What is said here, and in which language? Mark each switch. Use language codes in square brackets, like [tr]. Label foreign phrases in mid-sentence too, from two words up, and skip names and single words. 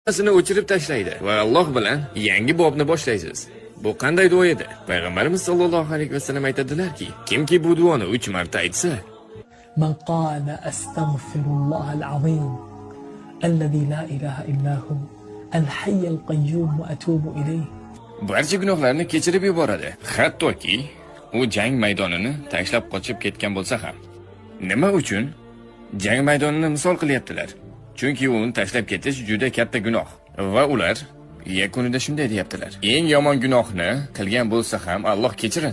[uz] hammasini o'chirib tashlaydi va Alloh bilan yangi bobni boshlaysiz. Bu qanday duo edi? Payg'ambarimiz [ar] صلى الله عليه وسلم [uz] aytadilar-ki, kimki bu duoni 3 marta aytsa, [ar] من قال أستغفر الله العظيم الذي لا إله إلا هو الحي القيوم وأتوب إليه [uz] barcha gunohlarni kechirib yuboradi. Hattoki u jang maydonini tashlab qochib ketgan bo'lsa ham. Nima uchun jang maydonini misol qilyaptilar? Chunki uni tashlab ketish juda katta gunoh va ular yakunida shunday deyaptilar: eng yomon gunohni qilgan bo'lsa ham Alloh kechiradi.